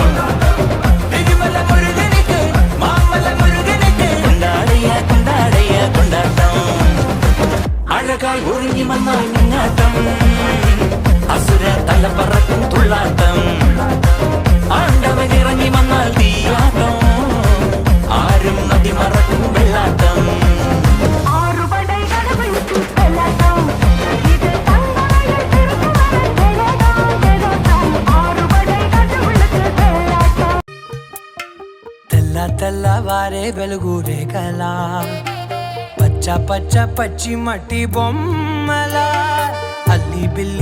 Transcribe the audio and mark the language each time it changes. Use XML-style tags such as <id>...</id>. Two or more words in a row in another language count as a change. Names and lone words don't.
<ml>കൊണ്ടാടയ കൊണ്ടാടയ കൊണ്ടാട്ടം അഴകായി ഒഴുകി വന്നാൽ മുങ്ങാട്ടം അസുര തലപ്പറക്കും തുള്ളാട്ടം ആണ്ടവൻ ഇറങ്ങി വന്നാൽ തീയാട്ടം ആരും നദി മറക്കും വെള്ളാട്ടം</ml> <te>తెల్లవారే వెలుగురే కలా పచ్చ పచ్చ పచ్చి మట్టి బొమ్మల అల్లి బిల్లి</te>